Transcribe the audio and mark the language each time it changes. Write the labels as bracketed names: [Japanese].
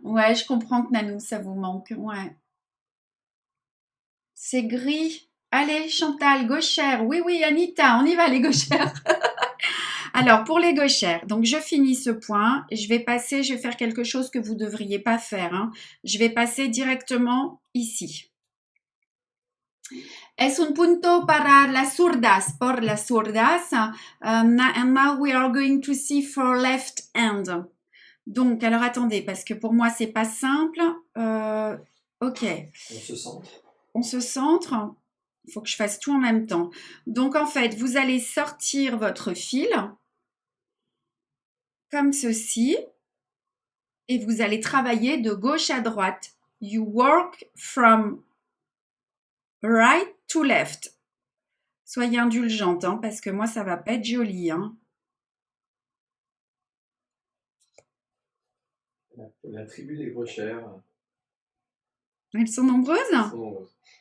[French] Ouais, je comprends que Nanou, ça vous manque. Ouais. C'est gris. Allez, Chantal, Gauchère. Oui, oui, Anita, on y va, les Gauchères. Alors, pour les Gauchères, donc je finis ce point. Je vais faire quelque chose que vous ne devriez pas faire. Hein. Je vais passer directement ici. [Spanish] Es un punto para las zurdas, por las zurdas. [English] And now we are going to see for left hand. [French] Donc, alors attendez, parce que pour moi, c'est pas simple. Ok. On se centre. On se centre. Il faut que je fasse tout en même temps. Donc, en fait, vous allez sortir votre fil comme ceci et vous allez travailler de gauche à droite. [English] You work from right to left. [French] Soyez indulgente, hein, parce que moi, ça va pas être joli. Hein. La tribu des Grochères. Elles sont nombreuses? Elles sont nombreuses.